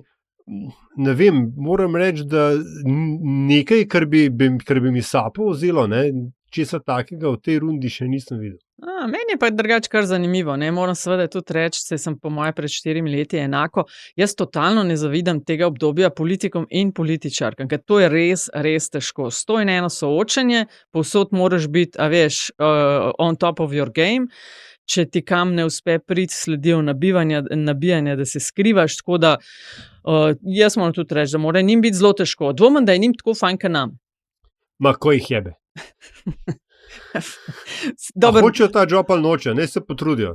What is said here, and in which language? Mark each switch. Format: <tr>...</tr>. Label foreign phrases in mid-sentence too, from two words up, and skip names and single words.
<sl>Ne vem, moram reči, da nekaj, kar bi mi sapo vzelo, ne, česa takega v tej rundi še nisem videl. Meni je pa drugače kar zanimivo, ne, moram seveda tudi reči, saj sem po moje pred 4 leti enako, jaz totalno ne zavidam tega obdobja politikom in političarkam, ker to je res, res težko. 101 soočenje, povsod moraš biti, a veš,</sl> <en>on top of your game.</en> <sl>Če ti kam ne uspe priti, sledijo nabijanja, da se skrivaš, tako da jaz moram tudi reči, da mora njim biti zelo težko. Dvomim, da je njim tako fajn, kot nam. Ma, ko jih jebe. Hočejo ta job ali noče, ne se potrudijo.</sl>